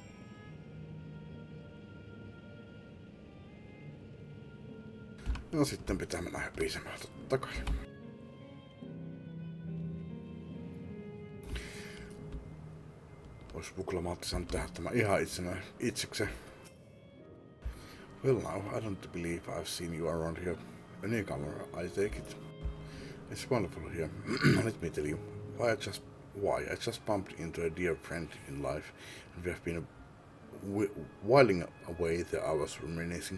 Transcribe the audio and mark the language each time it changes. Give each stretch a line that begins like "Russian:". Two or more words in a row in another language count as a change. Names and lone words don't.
Finnish: No sitten pitää mennä höpisemään takaisin. Ois Vuklamaatti saanut tehdä tämä ihan itsekseen.
English: Well now, I don't believe I've seen you around here. A newcomer, I take it. It's wonderful here. Let me tell you, I just bumped into a dear friend in life, and we have been whiling away the hours reminiscing.